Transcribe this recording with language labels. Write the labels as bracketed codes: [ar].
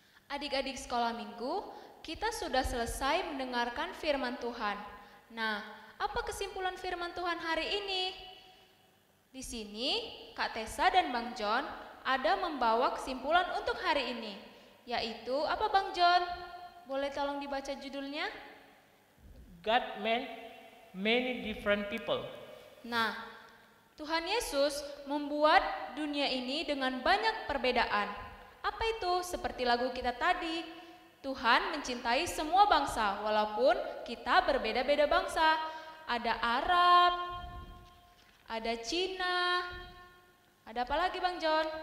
[id] Adik-adik sekolah minggu, kita sudah selesai mendengarkan firman Tuhan. Nah, apa kesimpulan firman Tuhan hari ini? Di sini Kak Tessa dan Bang John ada membawa kesimpulan untuk hari ini, yaitu apa Bang John? Boleh tolong dibaca judulnya? [en] God made many different people. [id] Nah, Tuhan Yesus membuat dunia ini dengan banyak perbedaan. Apa itu? Seperti lagu kita tadi, Tuhan mencintai semua bangsa walaupun kita berbeda-beda bangsa. Ada Arab, ada Cina, ada apa lagi Bang John?